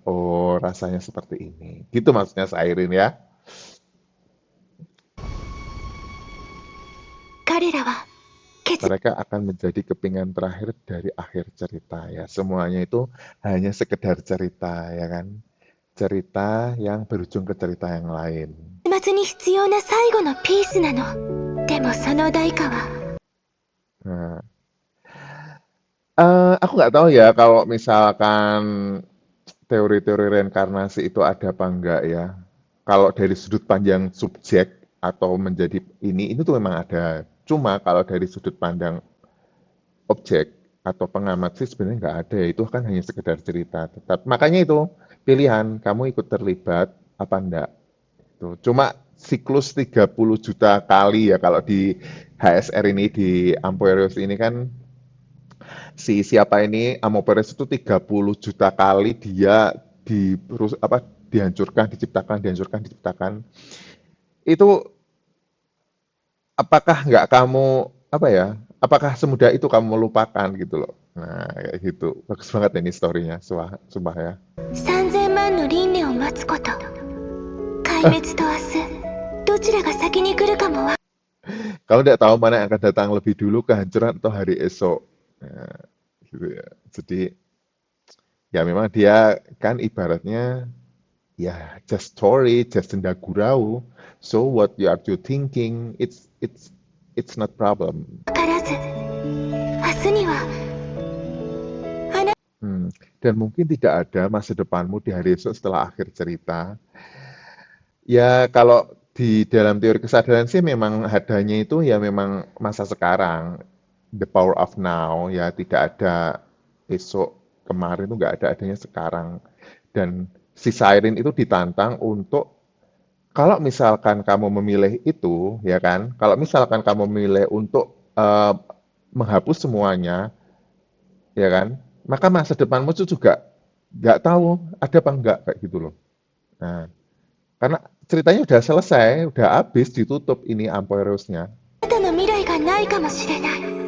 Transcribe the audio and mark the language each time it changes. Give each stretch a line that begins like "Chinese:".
Indonesian: Oh rasanya seperti ini. Gitu maksudnya Siren ya.
Japanese: 彼らは結
Indonesian: Mereka akan menjadi kepingan terakhir dari akhir cerita ya. Semuanya itu hanya sekedar cerita ya kan. Cerita yang berujung ke cerita yang lain.
Japanese: 末に必要な最後のピースなの。でもその代価は
Indonesian: Nah, aku nggak tahu ya kalau misalkan teori-teori reinkarnasi itu ada apa enggak ya. Kalau dari sudut pandang subjek atau menjadi ini tuh memang ada. Cuma kalau dari sudut pandang objek atau pengamat sih sebenarnya nggak ada ya. Itu kan hanya sekedar cerita. Makanya itu pilihan kamu ikut terlibat apa enggak. Tuh. Cuma siklus 30 juta kali ya kalau di HSR ini di Amperius ini kan siapa ini Amperius itu 30 juta kali dia dihancurkan, diciptakan. Itu apakah nggak kamu apa ya? Apakah semudah itu kamu melupakan gitu loh. Nah, kayak gitu. Bagus banget ini story-nya, sumpah ya.
Japanese: 3000万の輪廻を待つこと。壊滅と明日、どちらが先に来るかもわ。
Indonesian: Kamu tidak tahu mana yang akan datang lebih dulu, kehancuran atau hari esok. Nah, gitu ya. Jadi ya memang dia kan ibaratnya ya
English: just story,
Indonesian: just senda gurau.
English: So what you are you thinking, it's not problem.
Japanese: からず、明日には
Indonesian: Dan mungkin tidak ada masa depanmu di hari esok setelah akhir cerita. Ya kalau di dalam teori kesadaran sih memang adanya itu ya memang masa sekarang,
English: the power of now
Indonesian: ya tidak ada esok kemarin itu nggak ada adanya sekarang. Dan si Siren itu ditantang untuk kalau misalkan kamu memilih itu ya kan, kalau misalkan kamu memilih untuk menghapus semuanya ya kan, maka masa depanmu itu juga nggak tahu ada apa enggak kayak gitu loh. Nah, karena ceritanya udah selesai, udah habis, ditutup ini Amperiusnya.
Japanese: あなたの未来がないかもしれない。